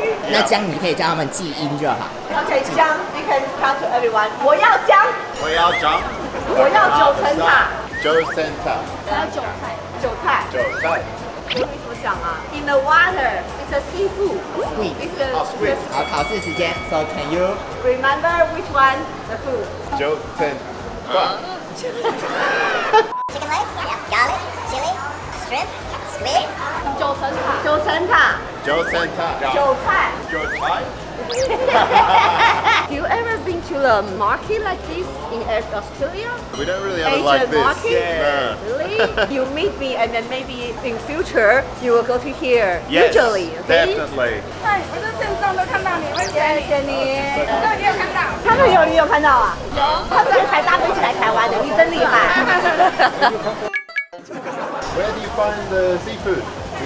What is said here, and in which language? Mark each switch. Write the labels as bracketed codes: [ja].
[zh] 那姜你可以叫他们记音就好。 [en] Okay, 姜 you can start to everyone. [zh] 我要姜，我要姜。我要9层塔， 9层塔。还有韭菜。韭菜。韭菜。 [en] 我怎么讲啊？In the water, it's a seafood. Squid. It's a squid. [zh] 好，考试时间。 So can you? [en] Remember which one the food? [zh] 9层塔。 [en] Chicken leg, garlic, chili, shrimp, squid. [zh] 9层塔。 9层塔， 9层塔。韭菜。韭菜。 [en] Have you ever been to a market like this in Australia? We don't really have it Asian like this. market? No. Really? You meet me and then maybe in future you will go to here. Yes, Usually, okay? definitely. [zh] 哎，我在线上都看到你，谢谢你。这个你有看到？他们你有看到啊？有，他们才搭飞机来台湾的，你真厉害。 [en] Where do you find the seafood? We